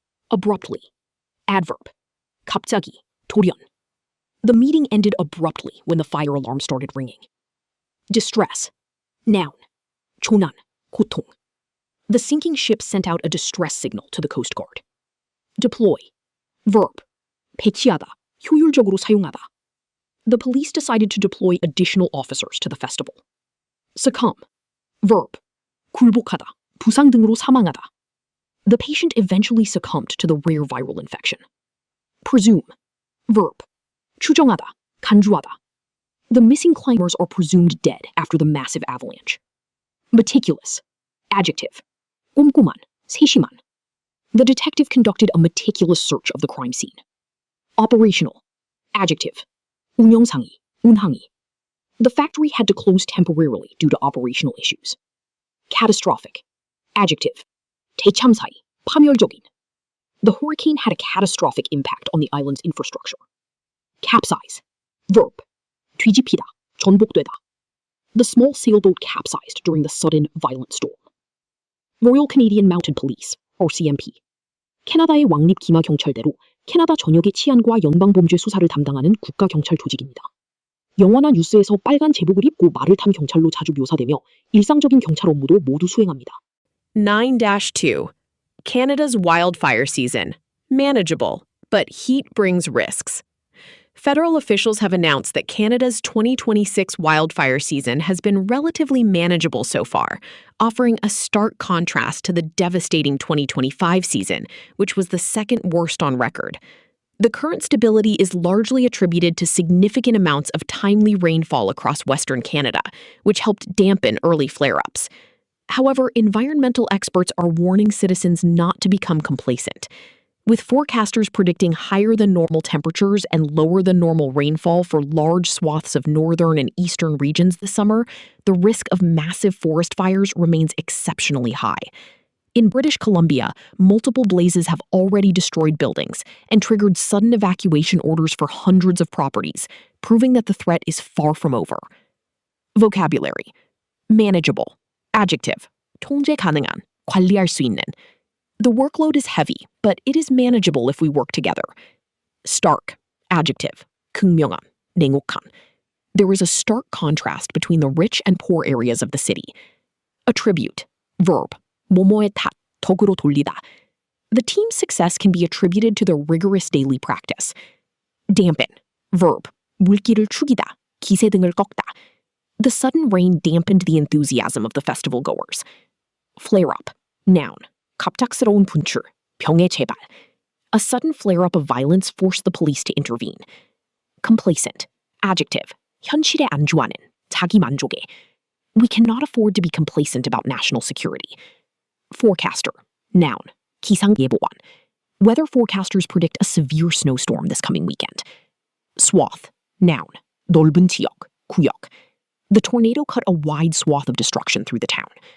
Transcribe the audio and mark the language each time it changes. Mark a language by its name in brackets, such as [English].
[English] Abruptly. Adverb. [Korean] 갑자기, 돌연. [English] The meeting ended abruptly when the fire alarm started ringing. Distress. Noun. [Korean] 조난, 고통. [English] The sinking ship sent out a distress signal to the Coast Guard. Deploy. Verb. [Korean] 배치하다, 효율적으로 사용하다. [English] The police decided to deploy additional officers to the festival. Succumb. Verb. [Korean] 굴복하다, 부상 등으로 사망하다. [English] The patient eventually succumbed to the rare viral infection. Presume. Verb. [Korean] 추정하다, 간주하다. [English] The missing climbers are presumed dead after the massive avalanche. Meticulous. Adjective. [Korean] 꼼꼼한, 세심한. [English] The detective conducted a meticulous search of the crime scene. Operational. Adjective. [Korean] 운영상이, 운항이. [English] The factory had to close temporarily due to operational issues. Catastrophic. Adjective. [Korean] 대참사이, 파멸적인. [English] The hurricane had a catastrophic impact on the island's infrastructure. Capsize. Verb. [Korean] 뒤집히다, 전복되다. [English] The small sailboat capsized during the sudden, violent storm. Royal Canadian Mounted Police, RCMP. [Korean] 캐나다의 왕립 기마 경찰대로 캐나다 전역의 치안과 연방범죄 수사를 담당하는 국가경찰 조직입니다. 영화나 뉴스에서 빨간 제복을 입고 말을 탄 경찰로 자주 묘사되며 일상적인 경찰 업무도 모두 수행합니다. 9-2. [English] Canada's wildfire season. Manageable, but heat brings risks. Federal officials have announced that Canada's 2026 wildfire season has been relatively manageable so far, offering a stark contrast to the devastating 2025 season, which was the second worst on record. The current stability is largely attributed to significant amounts of timely rainfall across Western Canada, which helped dampen early flare-ups. However, environmental experts are warning citizens not to become complacent. With forecasters predicting higher than normal temperatures and lower than normal rainfall for large swaths of northern and eastern regions this summer, the risk of massive forest fires remains exceptionally high. In British Columbia, multiple blazes have already destroyed buildings and triggered sudden evacuation orders for hundreds of properties, proving that the threat is far from over. Vocabulary. Manageable. Adjective. [Korean] 통제 가능한, 관리할 수 있는. [English] The workload is heavy, but it is manageable if we work together. Stark. Adjective. [Korean] 극명한, 냉혹한. [English] There is a stark contrast between the rich and poor areas of the city. Attribute. Verb. [Korean] 뭐뭐의 탓, 덕으로 돌리다. [English] The team's success can be attributed to their rigorous daily practice. Dampen. Verb. [Korean] 물기를 축이다, 기세등을 꺾다. [English] The sudden rain dampened the enthusiasm of the festival goers. Flare up. Noun. [Korean] 갑작스러운 분출, 병의 재발. [English] A sudden flare-up of violence forced the police to intervene. Complacent. Adjective. [Korean] 현실에 안주하는, 자기 만족에. [English] We cannot afford to be complacent about national security. Forecaster. Noun. [Korean] 기상예보원. [English] Weather forecasters predict a severe snowstorm this coming weekend. Swath. Noun. [Korean] 넓은 지역, 구역. [English] The tornado cut a wide swath of destruction through the town.